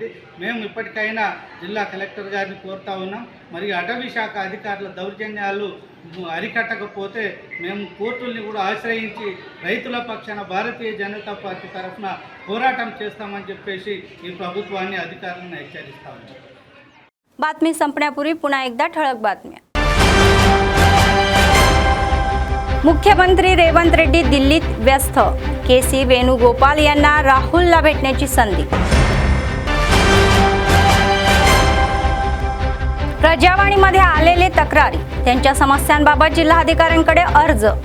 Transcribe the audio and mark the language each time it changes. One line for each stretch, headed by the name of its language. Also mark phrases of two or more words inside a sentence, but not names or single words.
Telugu: మేము ఇప్పటికైనా జిల్లా కలెక్టర్ గారిని కోరుతా ఉన్నాం. మరి అటవీ శాఖ అధికారుల దౌర్జన్యాలు అరికట్టకపోతే మేము కోర్టుల్ని కూడా ఆశ్రయించి రైతుల పక్షాన భారతీయ జనతా పార్టీ తరఫున పోరాటం చేస్తామని చెప్పేసి ఈ ప్రభుత్వాన్ని అధికారులను హెచ్చరిస్తా ఉన్నాం.
Marathi: बातमी संपण्यापूर्वी पुन्हा एकदा ठळक बातम्या. मुख्यमंत्री रेवंत रेड्डी दिल्लीत व्यस्त. केसी वेणुगोपाल यांना राहुलला भेटण्याची संधी. प्रजावाणीमध्ये आलेले तक्रारी त्यांच्या समस्यांबाबत जिल्हाधिकाऱ्यांकडे अर्ज.